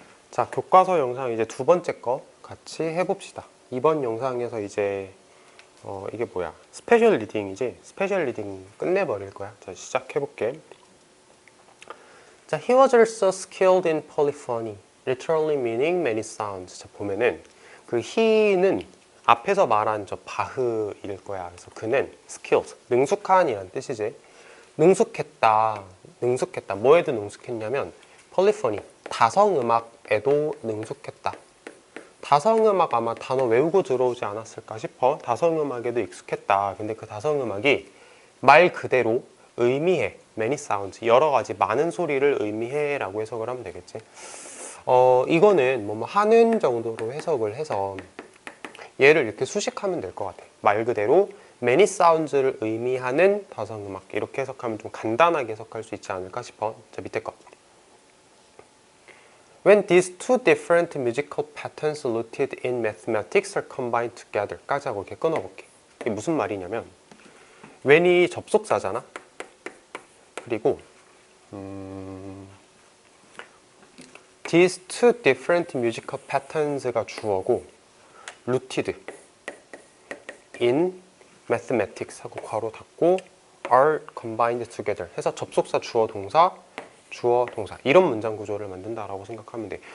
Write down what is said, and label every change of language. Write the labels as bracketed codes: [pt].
[ko] 자, 교과서 영상 이제 두 번째 거 같이 해봅시다. 이번 영상에서 이제 이게 뭐야? 스페셜 리딩이지? 스페셜 리딩 끝내버릴 거야. 자, 시작해볼게. [en] 자, he was also skilled in polyphony, literally meaning many sounds. [ko] 자, 보면은 그 he는 앞에서 말한 저 바흐일 거야. 그래서 그는 skilled, 능숙한이란 뜻이지. 능숙했다. 능숙했다. 뭐에도 능숙했냐면 polyphony, 다성음악에도 능숙했다. 다성음악 아마 단어 외우고 들어오지 않았을까 싶어. 다성음악에도 익숙했다. 근데 그 다성음악이 말 그대로 의미해. [en] many sounds. [ko] 여러 가지 많은 소리를 의미해 라고 해석을 하면 되겠지. 이거는 뭐 하는 정도로 해석을 해서 얘를 이렇게 수식하면 될 것 같아. 말 그대로 [en] many sounds [ko] 를 의미하는 다성음악. 이렇게 해석하면 좀 간단하게 해석할 수 있지 않을까 싶어. 자, 밑에 거. [en] When these two different musical patterns rooted in mathematics are combined together [ko] 까지 하고 이렇게 끊어볼게. 이게 무슨 말이냐면 when이 접속사잖아. 그리고 [en] these two different musical patterns [ko] 가 주어고 [en] rooted in mathematics [ko] 하고 괄호 닫고 [en] are combined together [ko] 해서 접속사 주어 동사 주어 동사 이런 문장 구조를 만든다라고 생각하면 돼.